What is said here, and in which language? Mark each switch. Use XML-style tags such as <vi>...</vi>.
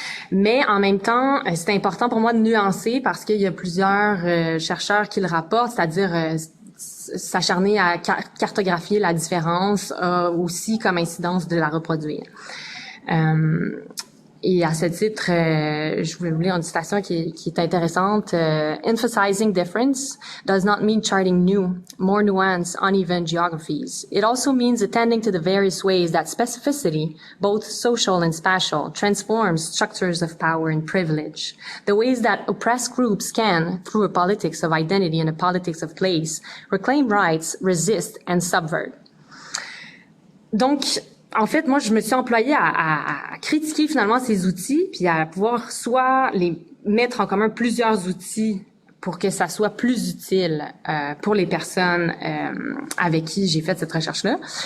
<fr>Mais en même temps, c'est important pour moi de nuancer parce qu'il y a plusieurs chercheurs qui le rapportent, c'est-à-dire s'acharner à cartographier la différence aussi comme incidence de la reproduire. Et à ce titre, je voulais vous lire une citation qui est intéressante.</fr> <en>Emphasizing difference does not mean charting new, more nuanced, uneven geographies. It also means attending to the various ways that specificity, both social and spatial, transforms structures of power and privilege. The ways that oppressed groups can, through a politics of identity and a politics of place, reclaim rights, resist, and subvert.</en> <fr>Donc, en fait, moi, je me suis employée à critiquer finalement ces outils, puis à pouvoir soit les mettre en commun plusieurs outils pour que ça soit plus utile pour les personnes avec qui j'ai fait cette recherche-là.</fr>